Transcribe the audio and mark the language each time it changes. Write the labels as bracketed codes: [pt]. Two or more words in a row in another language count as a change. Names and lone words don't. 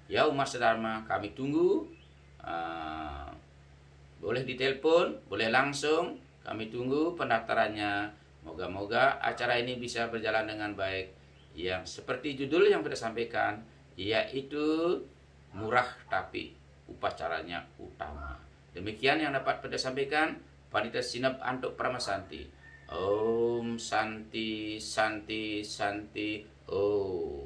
[id] Ya umat sedharma, kami tunggu. Boleh ditelepon, boleh langsung. Kami tunggu pendaftarannya. Moga-moga acara ini bisa berjalan dengan baik. Yang seperti judul yang kita sampaikan, yaitu murah tapi upacaranya utama. Demikian yang dapat kita sampaikan. [ban] Panitia Sinep Antuk Pramasanti. [sa] Om Santi Santi Santi Om.